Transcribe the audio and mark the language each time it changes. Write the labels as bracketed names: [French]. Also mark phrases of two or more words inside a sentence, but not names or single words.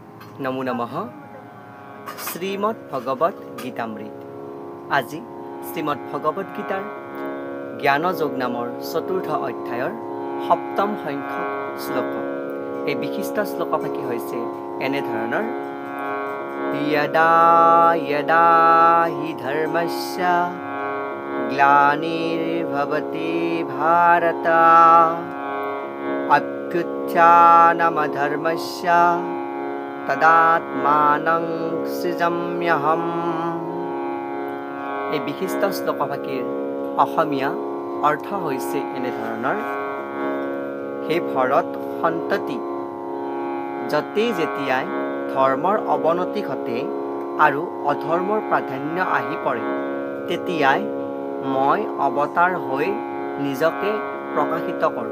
[Assamese] নমো নমঃ। শ্রীমদ ভগবত গীতামৃত। আজি শ্রীমদ ভগবত গীতাৰ জ্ঞানযোগ নামৰ চতুৰ্থ অধ্যায়ৰ সপ্তম সংখ্যক শ্লোক। এই বিশিষ্ট শ্লোকফাকি হৈছে এনেধৰণৰ: [Sanskrit] यदा यदा हि धर्मस्य ग्लानिर्भवति भारत अभ्युत्थानमधर्मस्य तदात्मानं सृजाम्यहम्। [Assamese] এই বিশিষ্ট শ্লোকফাকিৰ অসমীয়া অৰ্থ হৈছে এনেধৰণৰ: হে ভৰত সন্ততি, যতেই যেতিয়াই ধৰ্মৰ অৱনতি ঘটে আৰু অধৰ্মৰ প্ৰাধান্য আহি পৰে, তেতিয়াই মই অৱতাৰ হৈ নিজকে প্ৰকাশিত কৰোঁ।